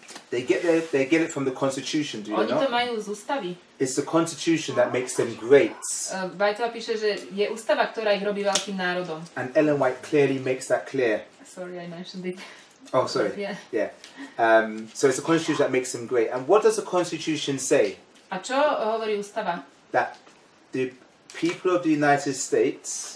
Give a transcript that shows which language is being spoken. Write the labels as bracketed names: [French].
[English] They get it from the Constitution, do you [Slovak] Oni to [English] know? [Slovak] majú z ústavy. [English] It's the Constitution that makes them great. [Slovak] Bajtova píše, že je ústava, ktorá ich robí veľkým národom. [English] And Ellen White clearly makes that clear. Sorry, I mentioned it. Oh, sorry. Yeah. So it's the Constitution that makes them great. And what does the Constitution say? [Slovak] A čo hovorí ústava? [English] That the people of the United States,